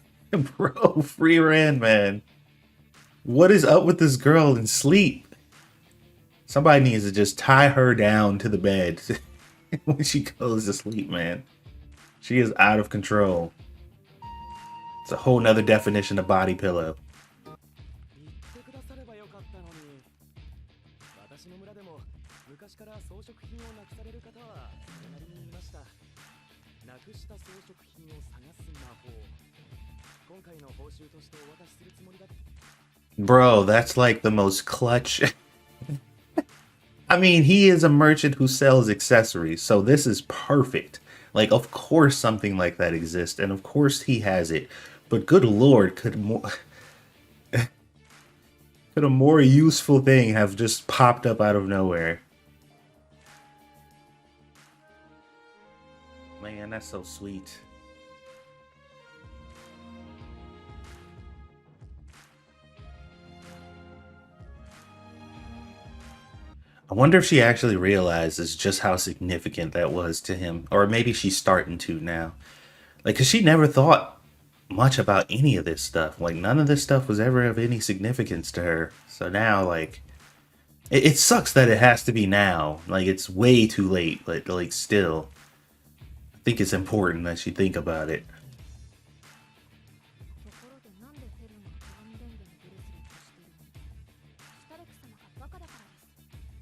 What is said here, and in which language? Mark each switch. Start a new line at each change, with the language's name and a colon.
English: Bro, Frieren, man. What is up with this girl in sleep? Somebody needs to just tie her down to the bed when she goes to sleep, man. She is out of control. It's a whole nother definition of body pillow.
Japanese: 言ってくださればよかったのに。私の村でも昔から装飾品をなくされる方はそれなりにいました。なくした装飾品を探す魔法。今回の報酬としてお渡しするつもりだ。
English: Bro, that's like the most clutch. I mean, he is a merchant who sells accessories, so this is perfect. Like, of course something like that exists, and of course he has it. But good lord, could a more useful thing have just popped up out of nowhere? Man, that's so sweet. I wonder if she actually realizes just how significant that was to him. Or maybe she's starting to now. Like, because she never thought much about any of this stuff. Like, none of this stuff was ever of any significance to her. So now, like, it sucks that it has to be now. Like, it's way too late. But, like, still, I think it's important that she think about it.
Japanese: ところでなんでフェルンが鏡レンゲにブレスレットしてるの？シュタレク様がバカだからです。